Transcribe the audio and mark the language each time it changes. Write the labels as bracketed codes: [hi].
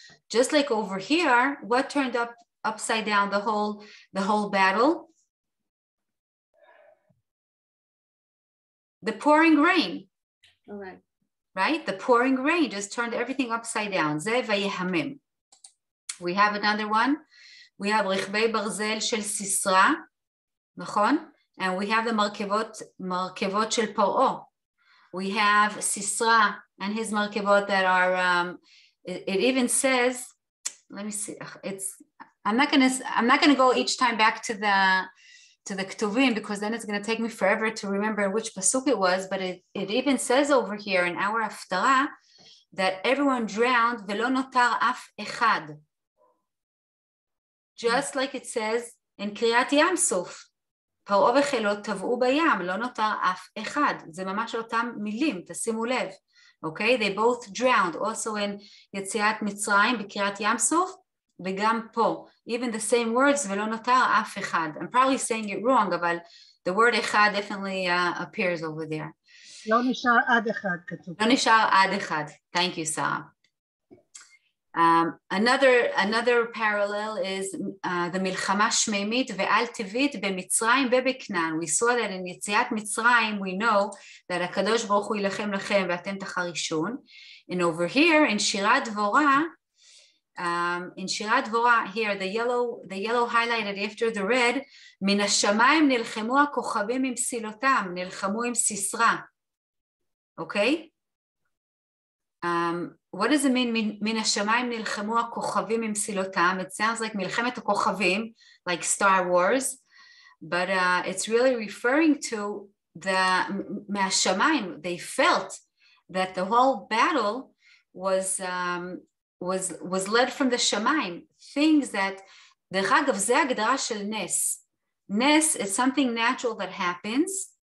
[en] Just like over here, what turned upside down the whole battle? The pouring rain. All right. Right? The pouring rain just turned everything upside down. [he] זה ויהמם. [en] We have another one. We have [he] רכבי ברזל של סיסרא, נכון? [en] And we have the [he] מרכבות של פרעה. [en] We have Sisra and his מרכבות that are, it even says, let me see, I'm not gonna go each time back to the Ketuvim, because then it's going to take me forever to remember which pasuk it was, but it even says over here in our הפטרה that everyone drowned [he] ולא נותר אף אחד. [en] Just like it says in [he] קריאת ים סוף, פרעה וחילו טבעו בים, לא נותר אף אחד. זה ממש אותם מילים, תשימו לב. [en] Okay, they both drowned, also in [he] יציאת מצרים בקריאת ים סוף, וגם פה, [en] even the same words, [he] ולא נותר אף אחד. [en] I'm probably saying it wrong, [he] אבל [en] the word אחד definitely appears over there. [he] לא נשאר עד אחד כתוב. לא נשאר עד אחד. [en] Thank you, Sarah. Another parallel is the [he] מלחמה שמימית ועל טבעית במצרים ובכנען. [en] We saw that in [he] יציאת מצרים, [en] we know that [he] הקדוש ברוך הוא ילחם לכם ואתם תחרישון. [en] And over here in שירת דבורה, in שירת דבורה, here the yellow highlighted after the red, [he] מן השמיים נלחמו הכוכבים עם סילותם, נלחמו עם סיסרא. [en] Okay? What does it mean, [he] מן השמיים נלחמו הכוכבים עם סילותם? [en] It sounds like [he] מלחמת הכוכבים, [en] like Star Wars, but it's really referring to מהשמיים. They felt that the whole battle was led from the shamayim, things that, [he] דרך אגב, זה הגדרה של נס. [en] נס is something natural that happens,